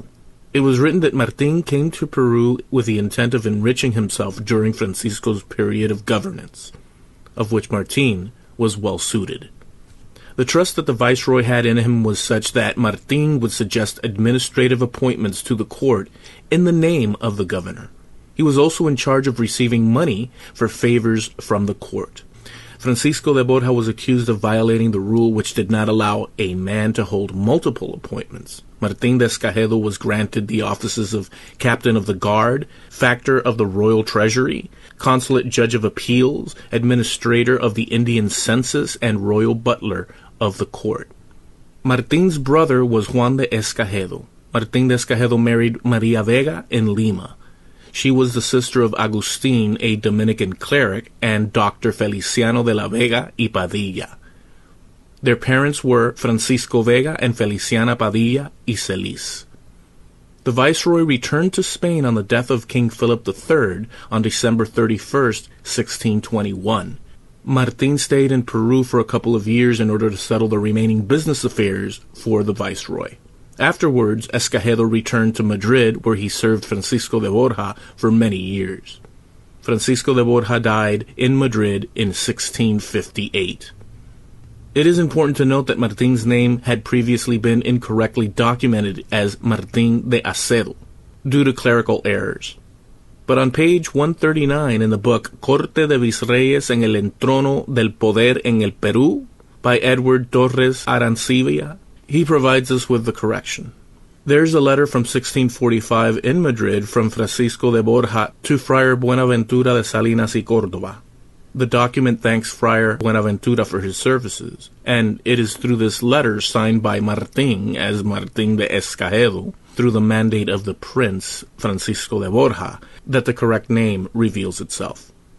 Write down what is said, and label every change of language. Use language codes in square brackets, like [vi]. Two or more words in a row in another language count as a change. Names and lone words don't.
[en] It was written that Martín came to Peru with the intent of enriching himself during Francisco's period of governance, of which Martín was well suited. The trust that the viceroy had in him was such that Martín would suggest administrative appointments to the court in the name of the governor. He was also in charge of receiving money for favors from the court. Francisco de Borja was accused of violating the rule which did not allow a man to hold multiple appointments. Martín de Escagedo was granted the offices of Captain of the Guard, Factor of the Royal Treasury, Consulate Judge of Appeals, Administrator of the Indian Census, and Royal Butler of the court. Martín's brother was Juan de Escagedo. Martín de Escagedo married María Vega in Lima. She was the sister of Agustín, a Dominican cleric, and Dr. Feliciano de la Vega y Padilla. Their parents were Francisco Vega and Feliciana Padilla y Celis. The viceroy returned to Spain on the death of King Philip III on December 31st, 1621. Martín stayed in Peru for a couple of years in order to settle the remaining business affairs for the viceroy. Afterwards, Escagedo returned to Madrid, where he served Francisco de Borja for many years. Francisco de Borja died in Madrid in 1658. It is important to note that Martín's name had previously been incorrectly documented as Martín de Acedo, due to clerical errors. But on page 139 in the book Corte de Visreyes en el Entrono del Poder en el Perú by Edward Torres Arancibia, he provides us with the correction. There's a letter from 1645 in Madrid from Francisco de Borja to Friar Buenaventura de Salinas y Córdoba. The document thanks Friar Buenaventura for his services, and it is through this letter signed by Martín as Martín de Escagedo, through the mandate of the Prince, Francisco de Borja, that the correct name reveals itself.